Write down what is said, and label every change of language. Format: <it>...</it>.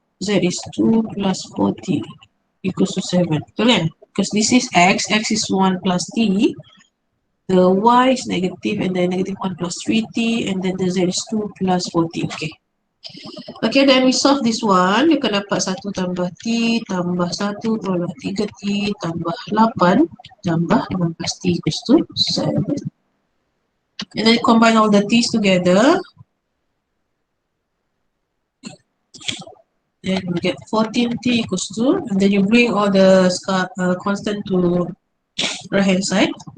<en>Z is 2 plus 4t equals to 7. Correct? Because this is x is 1 plus t. The y is negative, and then -1 plus 3t, and then the z is 2 plus 4t. Okay. Okay, then we solve this one.</en> <ms>You akan dapat 1 tambah t tambah 1 tambah 3t tambah 8 tambah 15t</ms> <en>equals to</en> <ms>7.</ms> <en>And then combine all the t's together. Then you get 14t equals to, and then you bring all the constant to right hand side.</en>